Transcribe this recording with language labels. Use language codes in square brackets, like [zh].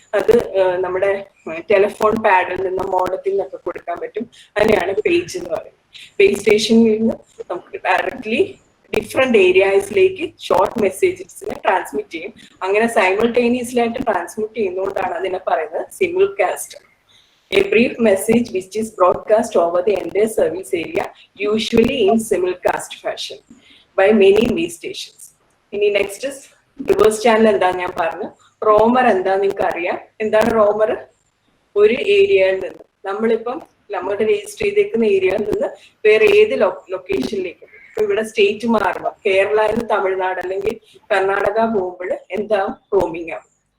[ml] അത് നമ്മുടെ ടെലിഫോൺ പാഡിൽ നിന്ന് മോഡത്തിൽ നിന്നൊക്കെ കൊടുക്കാൻ പറ്റും. അതിനെയാണ് പേജ് എന്ന് പറയുന്നത്. ബേസ് സ്റ്റേഷനിൽ നിന്ന് നമുക്ക് ഡയറക്ട്ലി ഡിഫറെന്റ് ഏരിയാസിലേക്ക് ഷോർട്ട് മെസ്സേജസിനെ ട്രാൻസ്മിറ്റ് ചെയ്യും. അങ്ങനെ സൈമിൾട്ടേനിയസ്ലി ആയിട്ട് ട്രാൻസ്മിറ്റ് ചെയ്യുന്നതുകൊണ്ടാണ് അതിനെ പറയുന്നത് സിമിൾകാസ്റ്റ്. [en] A brief message which is broadcast over the entire service area, usually in simulcast fashion by many base stations. [ml] ഇനി നെക്സ്റ്റ് റിവേഴ്സ് ചാനൽ എന്താന്ന് ഞാൻ പറഞ്ഞു. റോമർ എന്താന്ന് നിങ്ങൾക്ക് അറിയാം. എന്താണ് റോമർ? ഒരു ഏരിയയിൽ നിന്ന് നമ്മളിപ്പം നമ്മുടെ രജിസ്റ്റർ ചെയ്തേക്കുന്ന ഏരിയയിൽ നിന്ന് വേറെ ഏത് ലൊക്കേഷനിലേക്ക്, ഇപ്പൊ ഇവിടെ സ്റ്റേറ്റ് മാറുമ്പോൾ കേരളയിൽ നിന്ന് തമിഴ്നാട് അല്ലെങ്കിൽ കർണാടക പോകുമ്പോൾ എന്താ റോമിംഗ് ആവും.